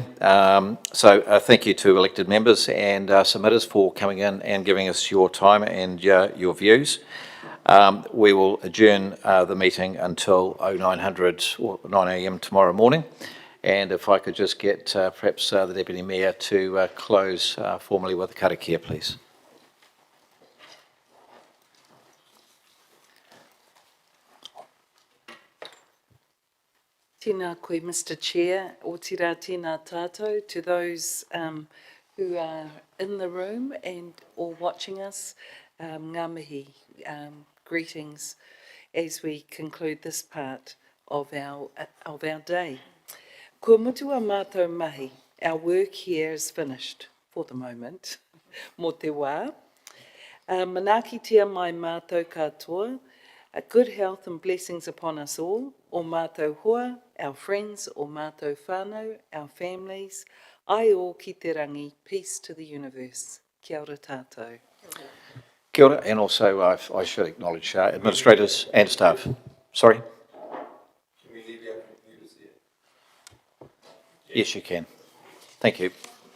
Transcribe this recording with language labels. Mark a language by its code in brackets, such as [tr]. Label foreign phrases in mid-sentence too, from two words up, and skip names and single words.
[en] So thank you to elected members and submitters for coming in and giving us your time and your views. We will adjourn the meeting until 0900 or 9 a.m. tomorrow morning. And if I could just get perhaps the Deputy Mayor to close formally with a karakia, please. [mi] Tēnā koe, [en] Mr. Chair, [mi] o tira tēnā tātou, [en] to those who are in the room and or watching us, [mi] ngā mihi, [en] greetings as we conclude this part of our day. [mi] Kua mutua mātou mahi, [en] our work here is finished for the moment, [mi] mō te wā. Manakitia mai mātou katoa, [en] good health and blessings upon us all, [mi] o mātou hoa, [en] our friends, [mi] o mātou whānau, [en] our families, [mi] ai o ki te rangi, [en] peace to the universe. [mi] Kia ora tātou. Kia ora, [en] and also I should acknowledge administrators and staff. Sorry? Yes, you can. Thank you.